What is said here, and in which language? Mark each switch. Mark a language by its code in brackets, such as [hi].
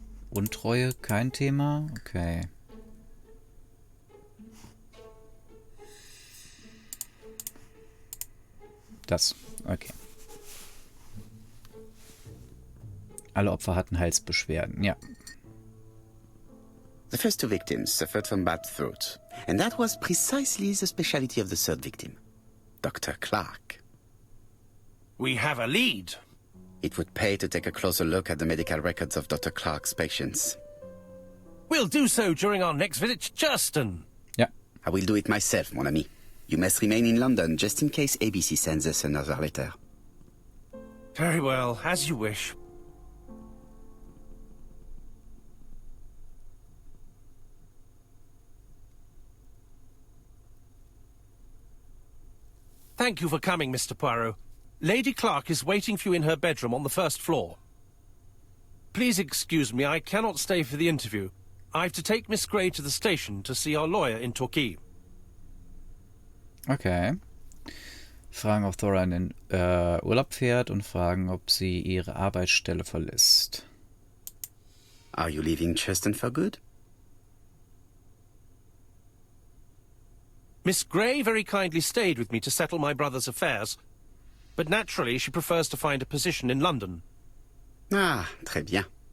[de] Untreue, kein Thema. Okay. Das. Okay. Alle Opfer hatten Halsbeschwerden. Ja. [en] The first two victims suffered from bad throat, and that was precisely the specialty of the third victim, Dr. Clark. We have a lead. It would pay to take a closer look at the medical records of Dr. Clark's patients. We'll do so during our next visit to Churston. [de] Ja. [en] I will do it myself, [fr] mon ami. [en] You must remain in London just in case ABC sends us another letter. Very well, as you wish. Thank you for coming, Mr. Poirot. Lady Clark is waiting for you in her bedroom on the first floor. Please excuse me, I cannot stay for the interview. I've to take Miss Grey to the station to see our lawyer in Torquay. Okay. [de] Fragen, ob Thora in den Urlaub fährt und fragen, ob sie ihre Arbeitsstelle verlässt. [en] Are you leaving Churston for good? Miss Grey very kindly stayed with me to settle my brother's affairs, but naturally she prefers to find a position in London. [fr] Ah, très bien.